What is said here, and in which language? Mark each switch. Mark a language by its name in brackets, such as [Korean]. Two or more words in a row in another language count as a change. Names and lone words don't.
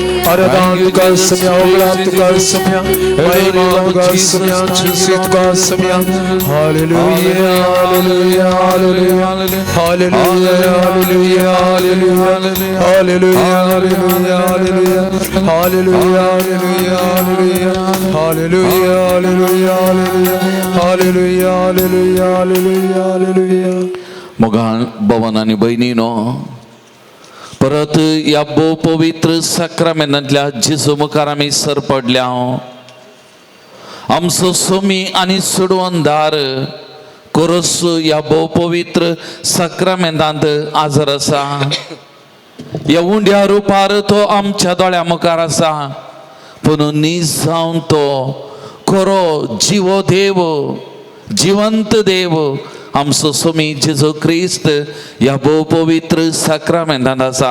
[Hindi] आराधना का समय अवलाद का समय महिमा का समय चुसित का समय हालेलुया हालेलुया हालेलुया हालेलुया हालेलुया हालेलुया हालेलुया हालेलुया हालेलुया हालेलुया हालेलुया हालेलुया हालेलुया हालेलुया [Konkani] मोगाळ भवन आणि बहिणीनो परत या पवित्र साक्रामेंतांतल्या जेजू मुखार आमी सरपडल्या आमचो सोमी आनी सोडवणदार कोरस या पवित्र साक्रामेंतांत आजर आसा या उंड्या रुपार तो आमच्या दोळ्या मुखार आसा पूण नीज जावन तो खरो जिवो देव जिवंत देव आमचो सोमी जेजू क्रिस्त या पवित्र साक्रामेंतांत आसा